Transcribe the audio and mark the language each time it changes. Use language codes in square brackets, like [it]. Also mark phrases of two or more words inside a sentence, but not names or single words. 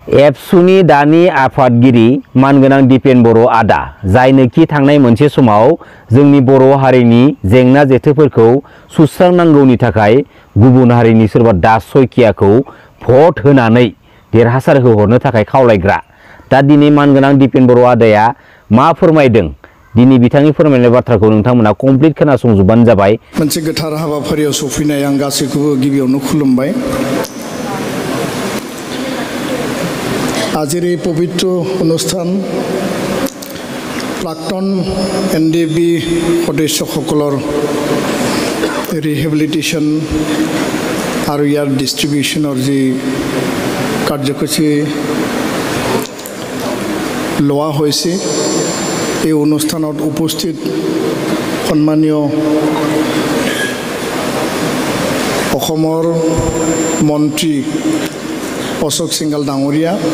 [brx] एबसुनि दानि आफादगिरि मानगोनां दिपेन बर' आदा जायनोखि थांनाय मोनसे समाव जोंनि बर' हारिनि जेंना जेथोफोरखौ सुस्रांनांगौनि थाखाय गुबुन हारिनि सोरबा दास सयखियाखौ भट होनानै देरहासार होहरनो थाखाय खावलायग्रा दा दिनै मानगोनां दिपेन बर' आदाया मा फोरमायदों दिनै बिथांनि फोरमायनाय बाथ्राखौ नोंथांमोना कमप्लिट खोनासंजोबबानो जाबाय। मोनसे गोथार हाबाफारियाव सफैनाय आं गासैखौबो गिबियावनो खुलुमबाय। [as] आजिर এই পবিত্র অনুষ্ঠান প্ৰাক্তন এনডিবি সদস্যসকলৰ ৰিহেবিলিটেশ্যন আৰু ইয়াৰ ডিষ্ট্ৰিবিউশ্যনৰ যি কাৰ্যসূচী লোৱা হৈছে এই অনুষ্ঠানত উপস্থিত সন্মানীয় অসমৰ মন্ত্ৰী অশোক সিংঘাল ডাঙৰীয়া,